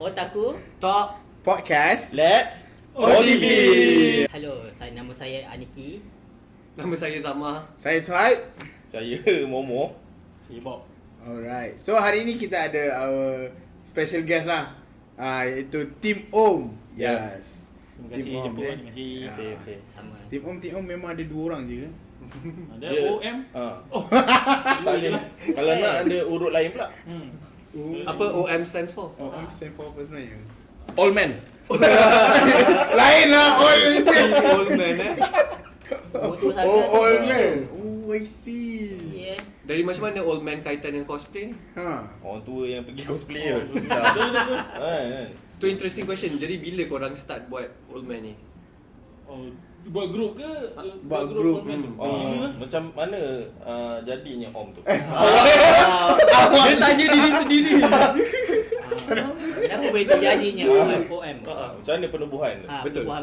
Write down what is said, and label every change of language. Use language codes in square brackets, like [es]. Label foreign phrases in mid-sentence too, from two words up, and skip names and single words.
[en] Otaku Talk Podcast Let's OTP. [ms] Halo, nama saya Aniki. Nama saya Zama. Saya Suhaib. Saya Momo. Saya Bob. Alright. So hari ni kita ada [en] our special guest [ms] lah. Iaitu Team Om. [en] Yeah. Yes. [ms] Terima kasih Team Om, jemput. eh. Terima kasih. Ya. Okay. Sama. Team Om memang ada 2 orang je ke? Ada Dia- OM. Tak ada. Kalau nak ada urut lain pula. Apa OM [en] stands for? [ms] Om [en] stand for [ms] apa sebenarnya? [en] All man. [ms] Lain lah all. [en] Old man [ms] Motor saja. [en] All man. Oh, I see. Yeah. [ms] Dari macam mana [en] old man [ms] kaitan dengan cosplay ni? Orang tua yang pergi cosplay tu. [en] Tu interesting question. [ms] Jadi bila korang start buat [en] old man [ms] ni? Oh, buat grup ke? Buat grup. OM. Macam mana jadinya Om tu? Dia tanya diri sendiri. Kenapa boleh terjadinya OM? Macam mana penubuhan? Betul. Betul.